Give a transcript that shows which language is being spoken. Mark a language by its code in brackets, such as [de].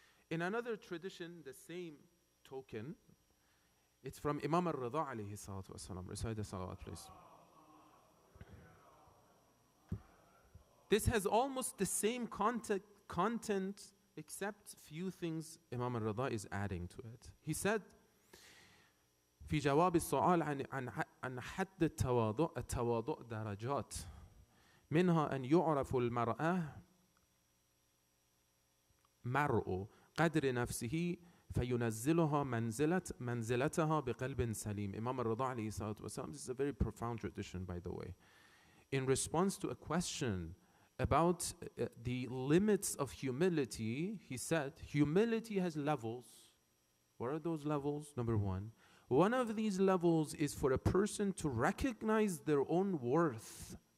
[en] In another tradition, the same token, it's from Imam al-Rida alayhi salatu wasalam. Recite the salawat, please. This has almost the same content except few things Imam al-Rida is adding to it. He said, [ar] في جواب السؤال عن حد التواضع درجات منها أن يعرف المرأة مرء قدر نفسه فينزلها منزلتها بقلب سليم. [en] Imam al-Rida alayhi salatu wasalam, this is a very profound tradition, by the way. In response to a question about the limits of humility, he said, humility has levels. What are those levels? Number one of these levels is for a person to recognize their own worth.